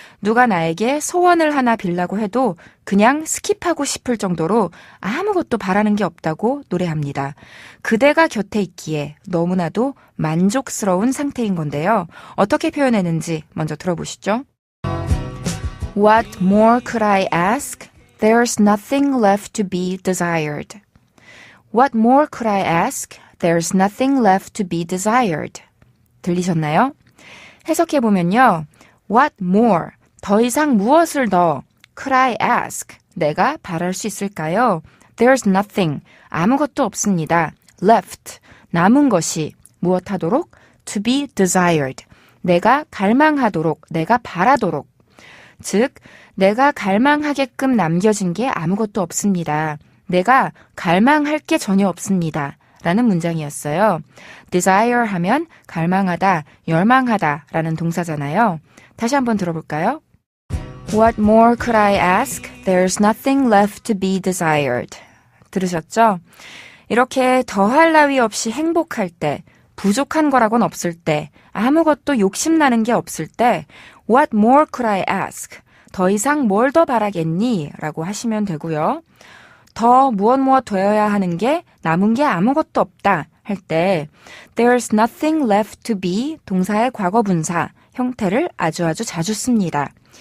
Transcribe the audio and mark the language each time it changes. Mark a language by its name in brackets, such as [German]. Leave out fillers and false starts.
[Korean] 누가 나에게 소원을 하나 빌라고 해도 그냥 스킵하고 싶을 정도로 아무것도 바라는 게 없다고 노래합니다. 그대가 곁에 있기에 너무나도 만족스러운 상태인 건데요. 어떻게 표현했는지 먼저 들어보시죠. [English] What more could I ask? There's nothing left to be desired. What more could I ask? There's nothing left to be desired. [Korean] 들리셨나요? 해석해보면요. [English] What more? [Korean] 더 이상 무엇을 더? [English] Could I ask? [Korean] 내가 바랄 수 있을까요? [English] There's nothing. [Korean] 아무것도 없습니다. Left. 남은 것이 무엇하도록? [English] To be desired. [Korean] 내가 갈망하도록, 내가 바라도록. 즉, 내가 갈망하게끔 남겨진 게 아무것도 없습니다. 내가 갈망할 게 전혀 없습니다. 라는 문장이었어요. desire 하면 갈망하다, 열망하다 라는 동사잖아요. 다시 한번 들어볼까요? [English] What more could I ask? There's nothing left to be desired. [Korean] 들으셨죠? 이렇게 더할 나위 없이 행복할 때, 부족한 거라곤 없을 때, 아무것도 욕심나는 게 없을 때 [English] What more could I ask? [Korean] 더 이상 뭘 더 바라겠니? 라고 하시면 되고요. 더 무엇 되어야 하는 게 남은 게 아무것도 없다 할 때 [English] There's nothing left to be [Korean] 동사의 과거분사 형태를 아주 자주 씁니다.